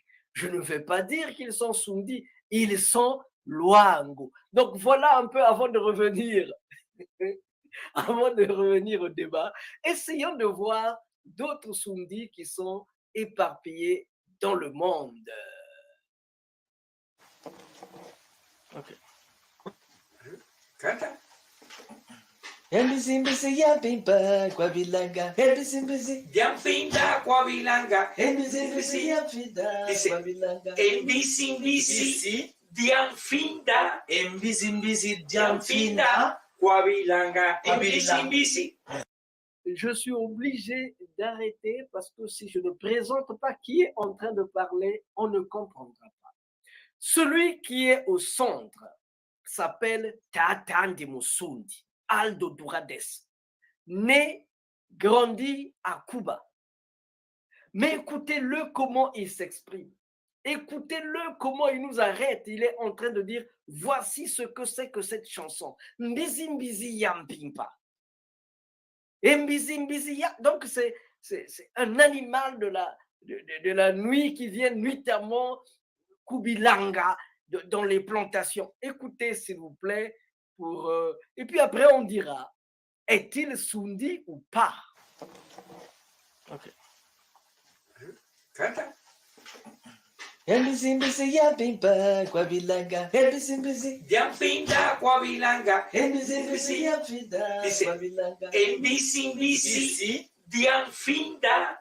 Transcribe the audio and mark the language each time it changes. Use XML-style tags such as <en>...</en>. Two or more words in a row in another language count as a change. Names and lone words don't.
<fr>Je ne vais pas dire qu'ils sont Sundis, ils sont Luango. Donc voilà un peu avant de revenir au débat, essayons de voir d'autres Sundis qui sont éparpillés dans le monde. Okay.</fr> <kg>Mbisi ya pimpa kwa bilanga. Mbisi ya pimpa kwa bilanga. Mbisi ya pimpa kwa bilanga. Mbisi diamfinda. Mbisi diamfinda kwa bilanga. Mbisi.</kg> <fr>Je suis obligé d'arrêter parce que si je ne présente pas qui est en train de parler, on ne comprendra pas. Celui qui est au centre s'appelle Tatandi Musundi, Aldo Durades, né, grandi à Cuba. Mais écoutez-le comment il s'exprime. Écoutez-le comment il nous arrête. Il est en train de dire, voici ce que c'est que cette chanson.</fr> <kg>Mbizi mbizi yampimpa. Et mbizi mbizi ya.</kg> <fr>Donc c'est un animal de la nuit qui vient nuitamment Kubilanga. dans les plantations. Écoutez, s'il vous plaît, et puis après, on dira, est-il Sundi ou pas? Ok.</fr> <kg>Embisi ya pimpa kwa bilanga. Embisi ya pinda kwa bilanga. Embisi ya pinda kwa bilanga. Embisi ya finda.</kg>